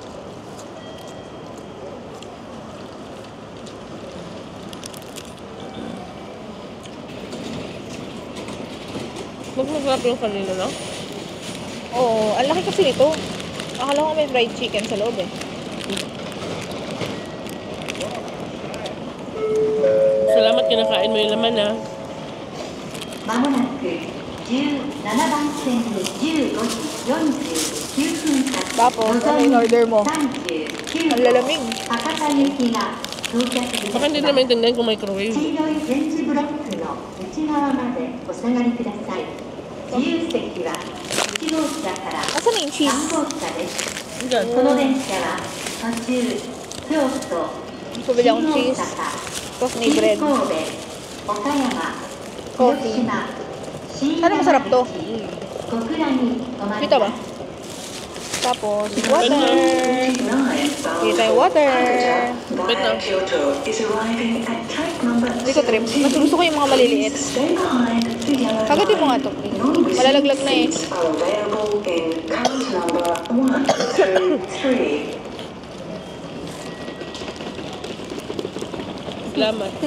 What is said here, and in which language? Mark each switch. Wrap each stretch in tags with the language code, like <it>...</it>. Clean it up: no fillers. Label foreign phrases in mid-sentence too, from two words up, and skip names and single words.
<tl>Mas masarap yung kanina, no? Oo, ang laki kasi nito. Akala ko may fried chicken sa loob eh. Salamat kinakain mo yung laman, ha?</tl> <ja>まもなく17番線で15時49分発</ja> <tl>Tapos, ano yung order mo? 39 Ang lalamig.</tl> <ja>博多行きが到着いたし</ja> <tl>Baka hindi na</tl> <ja>ます</ja> <tl>maintindihan kung microwave.</tl> <ja>黄色い電池ブロックの内側までお下がりください自由席は1号車から</ja> <tl>Asan na yung cheese?</tl> <ja>3 号車です</ja> <tl>Diyan.</tl> <ja>この電車は途中京都</ja> <tl>Bumili akong cheese. Tapos may bread.</tl> <ja>神戸岡山</ja> <tl>Coffee.</tl> <ja>広島</ja> <tl>Sana masarap to.</tl> <ja>小倉に止まり</ja> <tl>Kita ba? Tapos, water. Dito tayo water. Wait lang. Hindi ko trip. Mas gusto ko yung mga maliliit. Kagatin mo nga to. Malalaglag na eh. Salamat.</tl>